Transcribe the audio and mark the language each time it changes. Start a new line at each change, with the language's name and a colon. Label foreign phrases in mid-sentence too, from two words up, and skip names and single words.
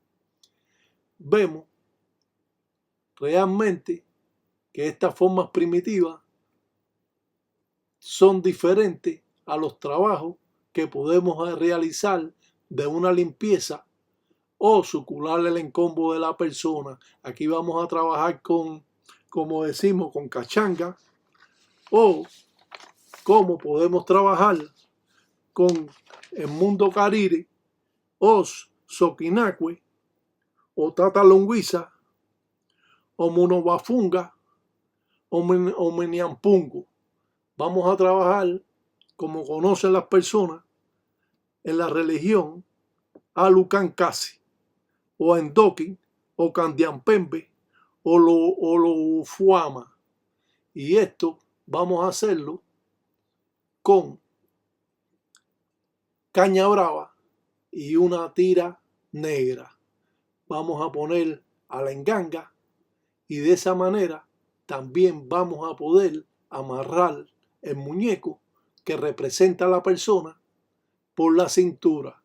Spanish: Vemos realmente que estas formas primitivas son diferentes a los trabajos que podemos realizar de una limpieza o sucular el encombo de la persona. Aquí vamos a trabajar con, como decimos, con cachanga, o como podemos trabajar con el mundo carire, o soquinacue, o tatalongüiza, o monobafunga, o meniampungo. Vamos a trabajar, como conocen las personas, en la religión, alucancasi, o endoqui, o candiampembe, o lo ufuama. Y esto vamos a hacerlo con caña brava y una tira negra. Vamos a poner a la enganga, y de esa manera también vamos a poder amarrar el muñeco que representa a la persona por la cintura.